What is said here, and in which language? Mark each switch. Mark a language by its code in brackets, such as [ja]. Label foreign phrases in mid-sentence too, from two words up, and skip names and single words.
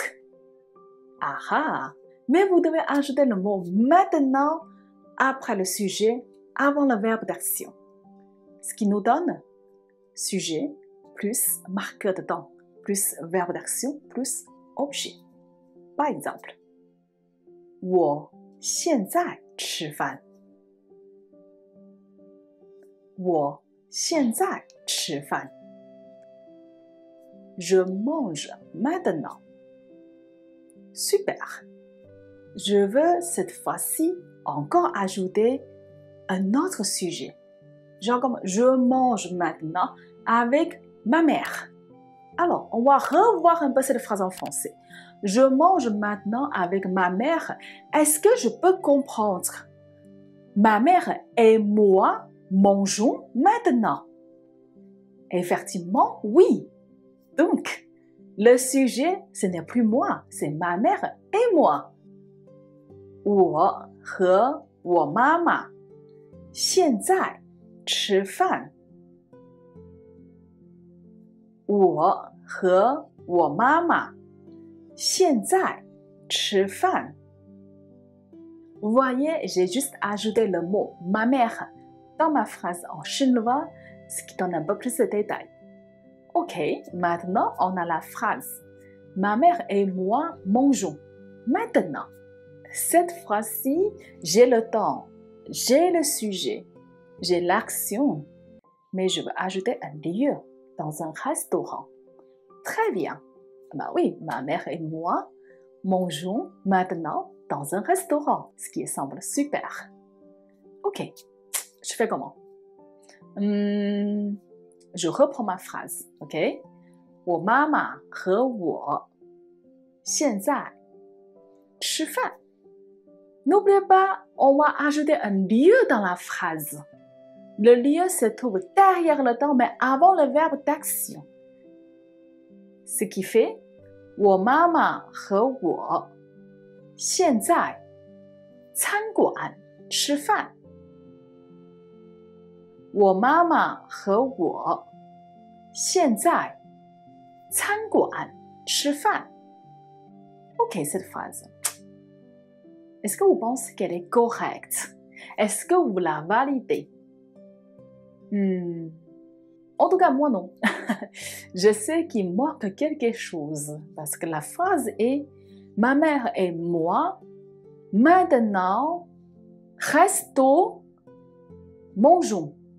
[fr] Ah ah! Mais vous devez ajouter le mot maintenant après le sujet, avant le verbe d'action. Ce qui nous donne sujet plus marqueur de temps, plus verbe d'action, plus objet. Par exemple, [zh] 我现在吃饭。我现在吃饭。 [fr] Je mange maintenant. Super. Je veux cette fois-ci encore ajouter un autre sujet. Genre comme je mange maintenant avec ma mère. Alors, on va revoir un peu cette phrase en français. Je mange maintenant avec ma mère. Est-ce que je peux comprendre? Ma mère et moi mangeons maintenant. Effectivement, oui. Donc, le sujet, ce n'est plus moi, c'est ma mère et moi. [zh] 我和我妈妈现在吃饭。我和我妈妈现在吃饭。 [fr] Vous voyez, j'ai juste ajouté le mot ma mère dans ma phrase en chinois, ce qui donne un peu plus de détails. Ok, maintenant on a la phrase ma mère et moi mangeons. Maintenant, cette fois-ci, j'ai le temps, j'ai le sujet, j'ai l'action, mais je veux ajouter un lieu dans un restaurant. Très bien. Bah oui, ma mère et moi mangeons maintenant dans un restaurant, ce qui semble super. Ok, je fais comment? Je reprends ma phrase, ok? [zh] 我妈妈和我现在吃饭。 [fr] N'oubliez pas, on va ajouter un lieu dans la phrase. Le lieu se trouve derrière le temps, mais avant le verbe d'action. Ce qui fait [zh] 我妈妈和我现在餐馆吃饭。我妈妈和我现在餐馆吃饭。 [fr] Ok, cette phrase. Est-ce que vous pensez qu'elle est correcte? Est-ce que vous la validez? En tout cas, moi non. Je sais qu'il manque quelque chose parce que la phrase est ma mère et moi maintenant resto mangeons.